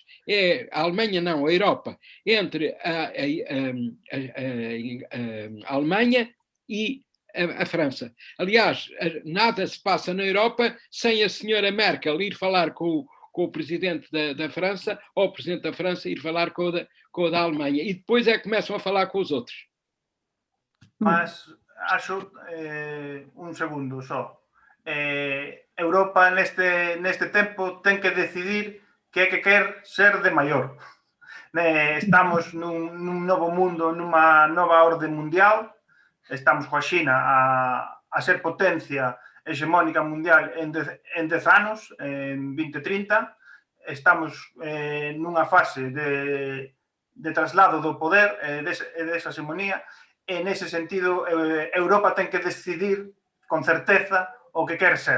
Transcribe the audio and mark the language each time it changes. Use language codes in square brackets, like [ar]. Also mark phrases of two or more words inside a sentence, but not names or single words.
[pt] A Alemanha não, a Europa, entre a Alemanha e a França. Aliás, nada se passa na Europa sem a senhora Merkel ir falar com o presidente da França, ou o presidente da França ir falar com o da Alemanha. E depois é que começam a falar com os outros. Mas acho, [gl] un segundo só, Europa neste tempo ten que decidir que é que quer ser de maior. Estamos nun novo mundo, nunha nova orde mundial, estamos coa China a ser potencia hexemónica mundial en 10 anos, en 2030, estamos nunha fase de traslado do poder e desa hexemonía, e nese sentido Europa ten que decidir con certeza o que quer ser.